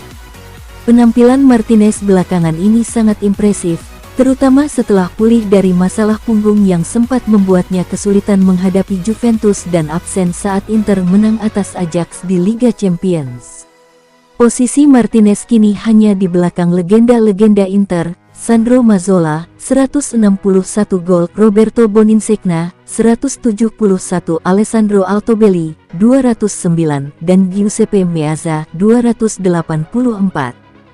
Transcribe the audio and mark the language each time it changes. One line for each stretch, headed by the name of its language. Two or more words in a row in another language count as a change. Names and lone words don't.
Indonesian: Penampilan Martinez belakangan ini sangat impresif, terutama setelah pulih dari masalah punggung yang sempat membuatnya kesulitan menghadapi Juventus dan absen saat Inter menang atas Ajax di Liga Champions. Posisi Martinez kini hanya di belakang legenda-legenda Inter, Sandro Mazzola, 161 gol, Roberto Boninsegna, 171, Alessandro Altobelli, 209, dan Giuseppe Meazza, 284.